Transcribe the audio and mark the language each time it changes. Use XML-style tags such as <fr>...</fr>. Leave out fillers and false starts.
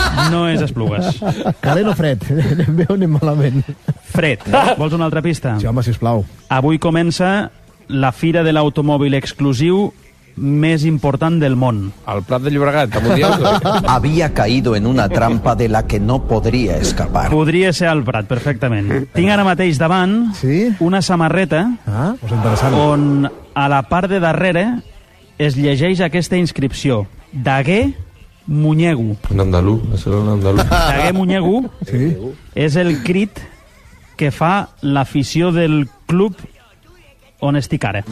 <ca>No és Esplugues. Calent o fred? Veu anem malament. Fred. Vols una altra pista? Sí, home, sisplau. Avui comença la fira de l'automòbil exclusiu més important del món. El Prat de Llobregat, te m'ho dius?</ca> <es>Havia caído en una trampa de la que no podria escapar.</es> <ca>Podria ser el Prat, perfectament. Tinc ara mateix davant una samarreta on a la part de darrere es llegeix aquesta inscripció. Dagué Muñegu. Un andalú, això era un andalú. Dagué Muñegu és el crit que fa l'afició del club on estic ara.</ca>